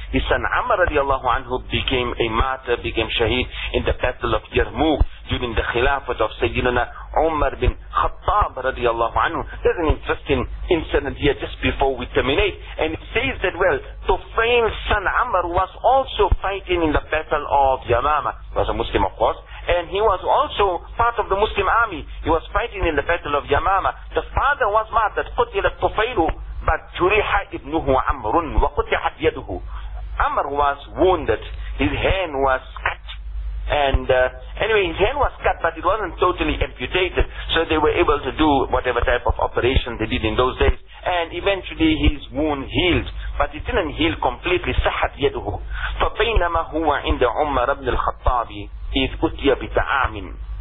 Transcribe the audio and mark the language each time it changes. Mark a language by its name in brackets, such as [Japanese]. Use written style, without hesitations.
[English] His son Amr radiallahu anhu became a martyr, became shaheed in the Battle of Yarmouk during the Khilafat of Sayyidina Umar bin Khattab radiallahu anhu. There's an interesting incident here just before we terminate, and it says that, well, Tufail's son Amr was also fighting in the Battle of Yamama. He was a Muslim, of course, and he was also part of the Muslim army. He was fighting in the Battle of Yamama. The father was martyred, [Arabic] قُتِلَ تُفَيْلُ but جُرِحَ ابْنُهُ عَمْرٌ وَقُتِحَتْ يَدُهُ. [English] Amr was wounded, his hand was cut. And anyway, his hand was cut, but it wasn't totally amputated. So they were able to do whatever type of operation they did in those days. And eventually his wound healed, but it didn't heal completely. [Arabic] صحت يده. فبينما هو عند عمر بن الخطاب إذ أتي بطعام.